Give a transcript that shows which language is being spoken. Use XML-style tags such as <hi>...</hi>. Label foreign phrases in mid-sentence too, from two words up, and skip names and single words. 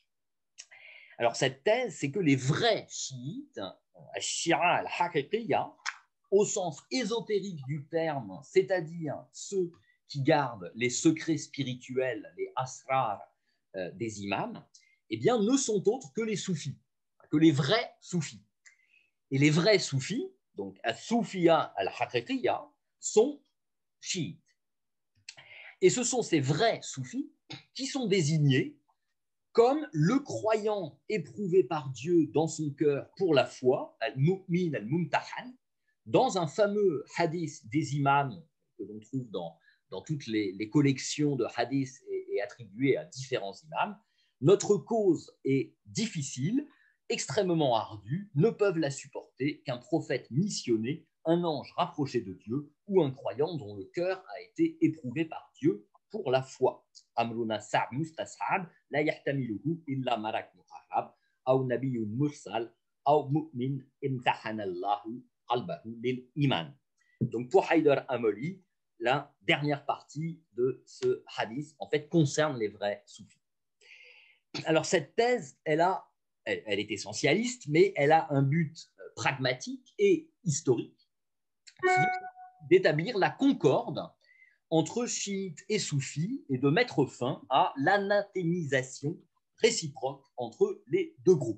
<fr>Alors cette thèse, c'est que les vrais chiites,</fr> <ar>الشيعة الحقيقية,</ar> <fr>au sens ésotérique du terme, c'est-à-dire ceux qui gardent les secrets spirituels, les asrar des imams, eh bien, ne sont autres que les soufis, que les vrais soufis. Et les vrais soufis, donc</fr> <ar>الصوفية الحقيقية,</ar> <fr>sont chiites. Et ce sont ces vrais soufis qui sont désignés comme le croyant éprouvé par Dieu dans son cœur pour la foi,</fr> <ar>المؤمن الممتحن,</ar> <fr>dans un fameux hadith des imams que l'on trouve dans toutes les collections de hadiths et attribués à différents imams. Notre cause est difficile, extrêmement ardue, ne peuvent la supporter qu'un prophète missionné, un ange rapproché de Dieu ou un croyant dont le cœur a été éprouvé par Dieu pour la foi.</fr> <ar>أمرنا صعب مستصعب لا يحتمله إلا ملك مقرب أو نبي مرسل أو مؤمن امتحن الله قلبه للإيمان.</ar> <fr>Donc pour Haydar Amoli, la dernière partie de ce hadith en fait concerne les vrais soufis. Alors cette thèse, elle est essentialiste, mais elle a un but pragmatique et historique, qui est d'établir la concorde entre chiites et soufis et de mettre fin à l'anathémisation réciproque entre les deux groupes.</fr>